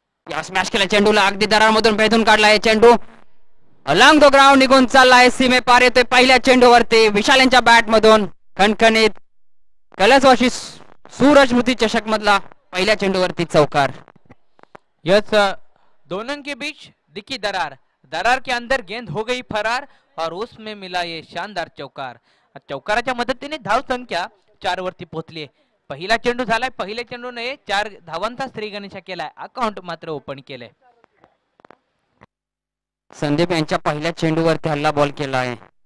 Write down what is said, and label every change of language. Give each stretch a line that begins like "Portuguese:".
Marathi: या स्मॅश केला चेंडूला, अगदी दरारमधून भेदून काढलाय चेंडू,
English: along the ground
Marathi: निघून चाललाय, सीमे पार येतोय पहिल्या चेंडूवरती. विशाल यांच्या बॅट मधून खणखणीत कैलासवासी सूरजमुती चषक मधला पहिल्या चेंडूवरती चौकार.
Hindi: यस, दोनों के बीच दिखी दरार, दरार के अंदर गेंद हो गई फरार और उसमें मिला ये शानदार चौकार.
Marathi: चौकाराच्या मदतीने धाव संख्या 4 वरती पोहोचली. पहिला चेंडू झालाय, पहिल्या चेंडूने 4 धावांचा श्रीगणेशा केलाय, अकाउंट मात्र ओपन केलंय. संदीप यांच्या पहिल्या चेंडूवरती हल्ला बॉल केला आहे.